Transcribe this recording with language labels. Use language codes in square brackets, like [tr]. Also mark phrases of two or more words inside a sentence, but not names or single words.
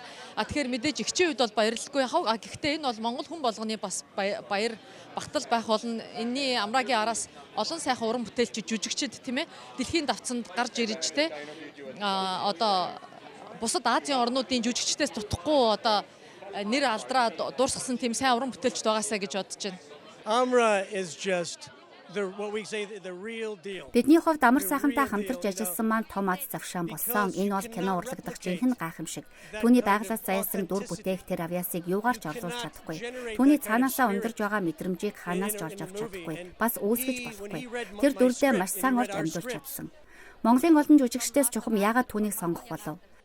[mn] Тэгэхээр мэдээж ихчийн хувьд бол баярлалгүй яхав. Гэхдээ энэ бол монгол хүн болгоны бас баяр багтал байх болно. Энэний Амрагийн араас олон сайхан уран бүтээлчид жүжигчид тийм ээ дэлхийн давцанд гарч ирж одоо бусад Азийн орнуудын жүжигчдээс дутхгүй одоо нэр алдраад дуусгасан тийм сайн уран бүтээлчд байгаасаа гэж бодож байна. [en] Amra is just what we say the real deal. [mn] Бидний хувьд Амар сайхантай хамтарч ажилласан маань том аз завшаан болсон. Энэ бол кино урлагдах жинхэнэ гайхамшиг. Түүний байгалаас зайлсан дүр бүтээх тэр авьяасыг юугаар ч орлуулж чадахгүй. Түүний цаанаасаа ундарж байгаа мэдрэмжийг хаанаас ч олж авч чадахгүй. Бас үүсгэж болохгүй. Тэр дүрлээ маш сайн орж амьдуулж чадсан. Монголын олон жүжигчдээс чухам яагаад түүнийг сонгох болов?